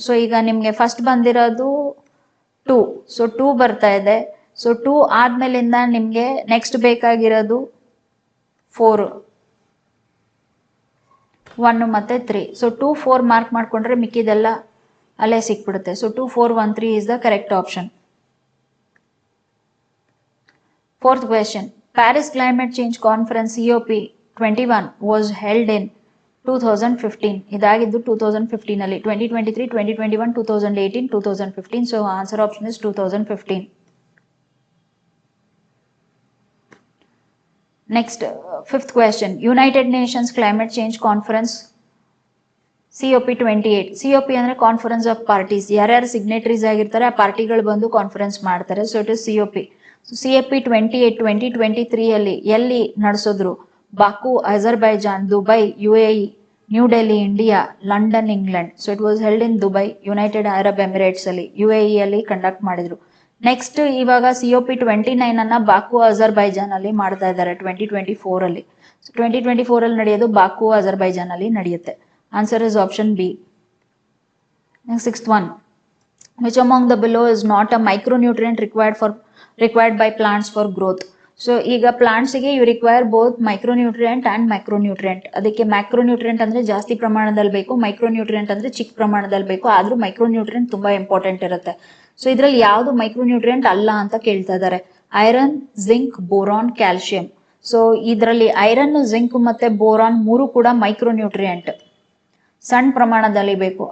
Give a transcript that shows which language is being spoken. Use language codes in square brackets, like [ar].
[kn] So ಈಗ ನಿಮ್ಗೆ first ಬಂದಿರೋದು 2. ಸೊ 2 ಬರ್ತಾ ಇದೆ. ಸೊ 2 ಆದ್ಮೇಲಿಂದ ನಿಮ್ಗೆ ನೆಕ್ಸ್ಟ್ ಬೇಕಾಗಿರೋದು 4, 1 ಮತ್ತೆ 3. ಸೊ 2, 4 ಮಾರ್ಕ್ ಮಾಡ್ಕೊಂಡ್ರೆ ಮಿಕ್ಕಿದೆಲ್ಲ ಅಲ್ಲೇ ಸಿಕ್ಬಿಡುತ್ತೆ. [en] So 2, 4, 1, 3 is the correct option. Fourth question, Paris Climate Change Conference COP21 was held in 2015. [kn] ಇದಾಗಿದ್ದು 2015 ಅಲ್ಲಿ. 2023, 2021, 2018, 2015. [en] So answer option is 2015. Next, fifth question, United Nations Climate Change Conference COP28. [kn] COP ಅಂದ್ರೆ conference of parties. ಯಾರ್ಯಾರು ಸಿಗ್ನೇಟರೀಸ್ ಆಗಿರ್ತಾರೆ ಆ ಪಾರ್ಟಿಗಳು ಬಂದು conference ಮಾಡ್ತಾರೆ. [en] So it is COP. [kn] COP28 2023 ಅಲ್ಲಿ ಎಲ್ಲಿ ನಡೆಸಿದ್ರು? ಬಾಕು Azerbaijan, Dubai UAE, new Delhi India, London England. [en] so it was held in [kn] Dubai, United Arab Emirates ಅಲ್ಲಿ, UAE ಅಲ್ಲಿ ಕಂಡಕ್ಟ್ ಮಾಡಿದ್ರು. ನೆಕ್ಸ್ಟ್ ಇವಾಗ COP29 ಅನ್ನ ಬಾಕು ಅಜರ್ಬೈಜಾನ್ ಅಲ್ಲಿ ಮಾಡ್ತಾ ಇದ್ದಾರೆ 2024 ಅಲ್ಲಿ. ಸೊ 2024 ಅಲ್ಲಿ ನಡೆಯೋದು ಬಾಕು ಅಜರ್ಬೈಜಾನ್ ಅಲ್ಲಿ ನಡೆಯುತ್ತೆ. [en] Answer is option B. Next, sixth one, which among the below is not a micronutrient required by plants for growth? So [kn] ಈಗ [en] plants ಗೆ you require both micronutrient and macronutrient. [kn] ಅದಕ್ಕೆ macronutrient ಅಂದ್ರೆ ಜಾಸ್ತಿ ಪ್ರಮಾಣದಲ್ಲಿ ಬೇಕು, micronutrient ಅಂದ್ರೆ ಚಿಕ್ಕ ಪ್ರಮಾಣದಲ್ಲಿ ಬೇಕು. ಆದ್ರೂ micronutrient ತುಂಬಾ ಇಂಪಾರ್ಟೆಂಟ್ ಇರುತ್ತೆ. ಸೊ ಇದ್ರಲ್ಲಿ ಯಾವ್ದು ಮೈಕ್ರೋನ್ಯೂಟ್ರಿಯೆಂಟ್ ಅಲ್ಲ ಅಂತ ಕೇಳ್ತಾ ಇದ್ದಾರೆ. Iron, zinc, boron, calcium. So ಇದರಲ್ಲಿ ಐರನ್, ಜಿಂಕ್ ಮತ್ತೆ ಬೋರಾನ್ 3 ಕೂಡ ಮೈಕ್ರೋನ್ಯೂಟ್ರಿಯೆಂಟ್, ಸಣ್ಣ ಪ್ರಮಾಣದಲ್ಲಿ ಬೇಕು.